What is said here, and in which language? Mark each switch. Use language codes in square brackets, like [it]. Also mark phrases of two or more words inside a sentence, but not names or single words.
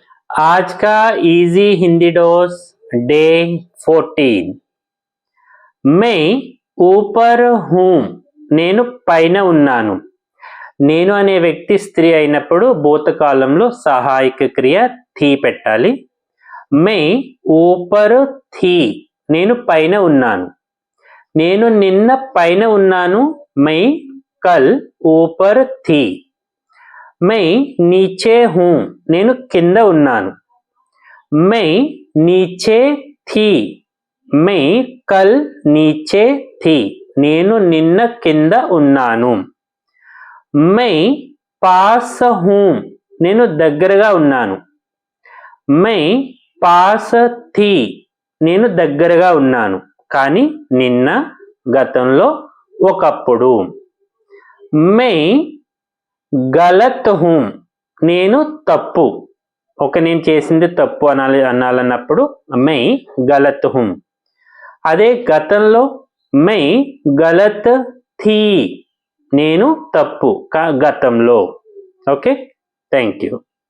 [hi] आज का [en] easy Hindi dose day [hi] 14। मैं ऊपर हूँ, [te] నేను పైన ఉన్నాను. నేను అనే వ్యక్తి స్త్రీ అయినప్పుడు భూతకాలంలో సహాయక క్రియ థీ పెట్టాలి. [hi] मैं ऊपर थी, [te] నేను పైన ఉన్నాను. నేను నిన్న పైన ఉన్నాను. [hi] मैं कल ऊपर थी. मैं नीचे हूँ, [te] నేను కింద ఉన్నాను. [hi] मैं नीचे थी. मैं कल नीचे थी. [te] నేను నిన్న కింద ఉన్నాను. [hi] मैं पास हूँ, [te] నేను దగ్గరగా ఉన్నాను. [hi] मैं पास थी, [te] నేను దగ్గరగా ఉన్నాను కానీ నిన్న గతంలో ఒకప్పుడు. [hi] मैं गलत हूँ, [te] నేను తప్పు. నేను చేసింది తప్పు అనాలన్నప్పుడు [hi] मैं गलत हूँ. [te] అదే గతంలో [hi] मैं गलत थी, [te] నేను తప్పు గతంలో. [en] Okay, thank you.